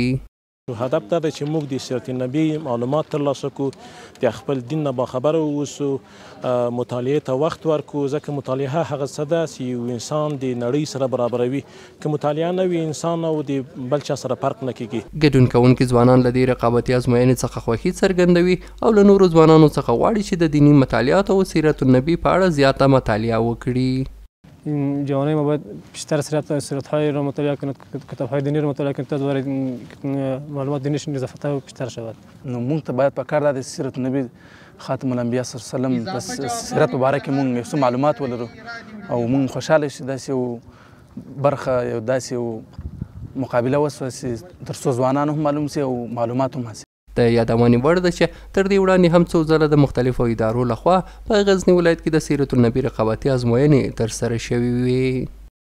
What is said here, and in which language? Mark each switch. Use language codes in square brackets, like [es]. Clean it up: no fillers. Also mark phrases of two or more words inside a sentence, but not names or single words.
[ps] هدف دا دی چې موږ د [ar] سیرت النبي [ps] معلومات ترلاسه کړو، د خپل دین نه باخبره واوسو، مطالعې ته وخت ورکړو، ځکه مطالعه هغه څه ده چې یو انسان د نړۍ سره برابروي. که مطالعه نه وي انسان او د بل چا سره فرق نه کېږي. ګډون کوونکي ځوانان له دې رقابتي ازموینې څخه خوښي څرګندوي او له نورو ځوانانو څخه غواړي چې د دیني مطالعاتو او [ar] سیرت النبي [ps] په اړه زیاته مطالعه وکړي. [fa] جوانای ما باید بیشتر سیرت‌های را مطالعه کنند، کتاب‌های دینی را مطالعه کنند تا دوباره معلومات دینیشون اضافه بیشتر شود. [ps] نو موږ ته باید پکار ده د [ar] سیرت النبي خاتم الانبیا صلی الله علیه وسلم [ps] په سیرت مبارک کې موږ څه معلومات ولرو او موږ خوشحاله شو داسې یو برخه یو داسې یو مقابله وسوه چې تر څو ځوانان هم معلوم سي او معلومات هم حاصل. د یادونې وړ ده چې تر دې وړاندې هم څو ځله د مختلفو ادارو لخوا په غزنی ولایت کې د [ar] سیرت النبي [ps] رقابتي ازموینې ترسره شوې وې.